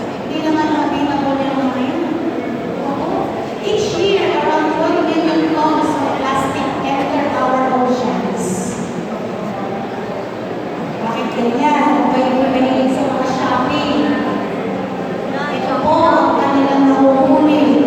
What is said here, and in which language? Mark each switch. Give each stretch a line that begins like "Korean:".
Filipino: Hindi naman available yung mga yun. Oo.
English: Each year, around 1 million tons of plastic enter our oceans.
Filipino: Bakit ganyan? Kung kayo mahilig sa mga shopping. Ito po, ang kanilang nahuhuli.